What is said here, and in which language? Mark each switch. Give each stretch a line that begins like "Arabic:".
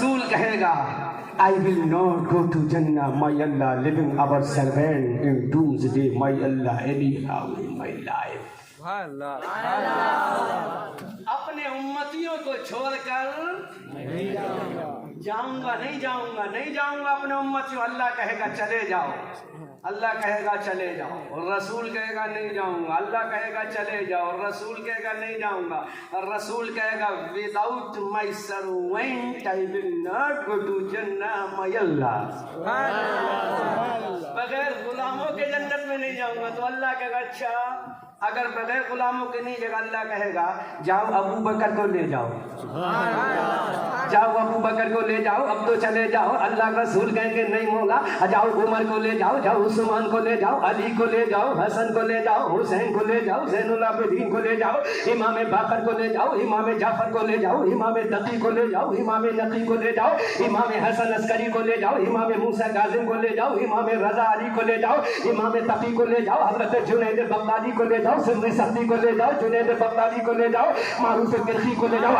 Urdu: کہے گا
English: I will not go to Jannah, my Allah, living our servant in doomsday, my Allah, anyhow in my life.
Urdu: اپنے امتیوں کو چھوڑ کر جاؤں گا نہیں جاؤں گا اپنے امتیوں. اللہ کہے گا چلے جاؤ, اللہ کہے گا چلے جاؤ, اور رسول کہے گا نہیں جاؤں گا. اللہ کہے گا چلے جاؤ, اور رسول کہے گا نہیں جاؤں گا. اور رسول کہے گا
English: without my servant I will not go to Jannah, my Allah.
Urdu: بغیر غلاموں کے جنت میں نہیں جاؤں گا. تو اللہ کہے گا اچھا, اگر بغیر غلاموں کے نہیں جگہ, اللہ کہے گا جاؤ ابو بکر کو لے جاؤ, جاؤ ابو بکر کو لے جاؤ, اب تو چلے جاؤ. اللہ رسول کہیں گے نہیں مولا, جاؤ عمر کو لے جاؤ, جاؤ عثمان کو لے جاؤ, علی کو لے جاؤ, حسن کو لے جاؤ, حسین کو لے جاؤ, زین العابدین کو لے جاؤ, امام باقر کو لے جاؤ, امام جعفر کو لے جاؤ, امام تقی کو لے جاؤ, امام نقی کو لے جاؤ, امام حسن عسکری کو لے جاؤ, امام موسیٰ کاظم کو لے جاؤ, امام رضا علی کو لے جاؤ, امام تقی کو لے جاؤ, حضرت جنید بغدادی کو لے جاؤ, سندھی سبزی کو لے جاؤ, جنید بغدادی کو لے جاؤ, معروف کرخی کو لے جاؤ.